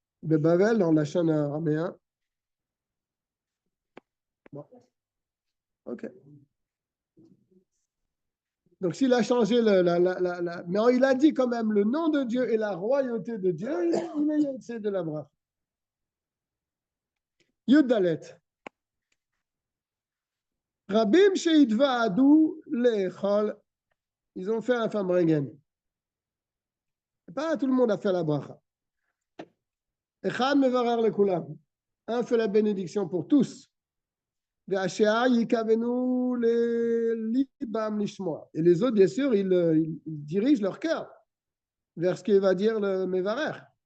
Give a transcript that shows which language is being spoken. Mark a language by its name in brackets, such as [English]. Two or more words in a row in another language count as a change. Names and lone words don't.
[French] De Bavel, dans la chaîne araméen. Bon. Ok. Donc, s'il a changé mais il a dit quand même le nom de Dieu et la royauté de Dieu, il est de la bracha. [Hebrew] יוד דלת. רבים שנועדו לאכול. [French] Ils ont fait un fambringen. Pas tout le monde a fait la bracha. [Hebrew] אחד מברך לכולם. [French] Un fait la bénédiction pour tous. Et les autres, bien sûr, ils dirigent leur cœur vers ce qu'il va dire le mevarer.